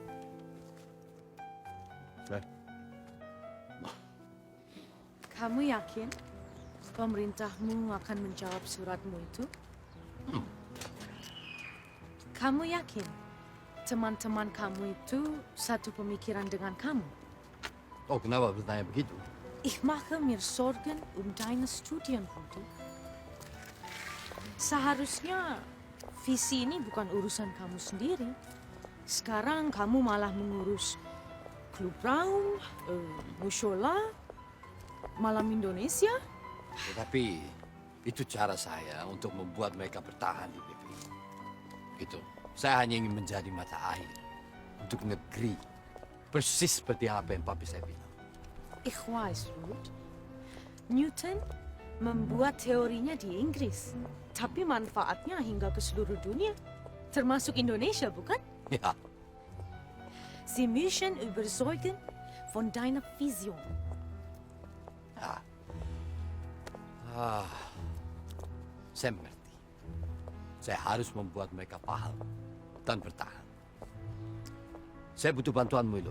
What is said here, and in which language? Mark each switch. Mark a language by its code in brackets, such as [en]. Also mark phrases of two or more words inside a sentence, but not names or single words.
[id] Kamu yakin pemerintahmu akan menjawab suratmu itu? Kamu yakin teman-teman kamu itu satu pemikiran dengan kamu? Oh, kenapa bertanya begitu? [de] Ich mache mir Sorgen deine Studien, Rudi. [id] Seharusnya visi ini bukan urusan kamu sendiri. Sekarang kamu malah mengurus klub raung, musyola, malam Indonesia. Tetapi itu cara saya untuk membuat mereka bertahan di PPI. Gitu. Saya hanya ingin menjadi mata air untuk negeri. Persis seperti apa yang papi saya bilang. [de] Ich weiß, Ruth. [id] Newton membuat teorinya di Inggris. Tapi manfaatnya hingga ke seluruh dunia. Termasuk Indonesia, bukan? [de] Ja. Sie müssen überzeugen von deiner Vision. [id] Saya mengerti. Saya harus membuat mereka paham dan bertahan. Saya butuh bantuanmu, Ilon.